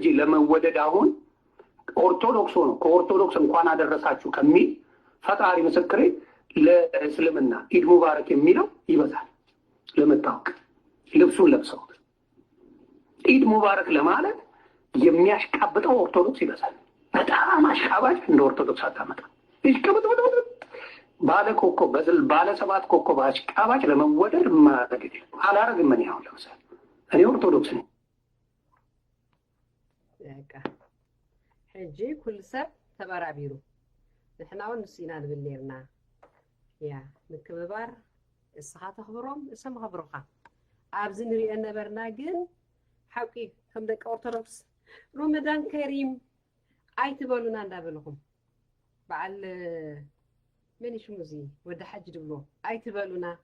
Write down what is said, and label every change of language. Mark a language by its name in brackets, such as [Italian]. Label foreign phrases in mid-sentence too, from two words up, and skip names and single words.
[Amharic] ለመወደድ አሁን ኦርቶዶክስ ሆኖ ከኦርቶዶክስ እንኳን አደረሳችሁ ከሚል ፈጣሪ ምስክሬ ለእስልምና [Arabic] عيد مبارك [Amharic] የሚለው ይበዛል። ለመታወቅ ልብሱን ለብሰው [Arabic] عيد مبارك [Amharic] ለማለት የሚያሽቃብጠው ኦርቶዶክስ ይበዛል። በጣም አሽቃባጭ እንደ ኦርቶዶክስ አታመጣ። ባለ 7 ኮከብ አሽቃባጭ ለመወደድ ማረግ አላረግም። ምን ያው ለምሳሌ እኔ ኦርቶዶክስ ነኝ። [Tigrinya] በቃ ሕጂ ኩል ሰብ ተበራቢሩ ንሕና እውን ንሱ ኢና ንብል ነርና ያ ምክብባር እስኻ ተኽብሮም እሶም ኸብሩኻ ኣብዚ ንሪኦ ነበርና ግን ሓቂ ከም ደቂ ኦርቶዶክስ [Arabic] رمضان كريم [Tigrinya] ኣይትበሉና እንዳበልኹም በዓል መን ሽሙ እዚ ወዲ ሓጅ ድብሎ ኣይትበሉና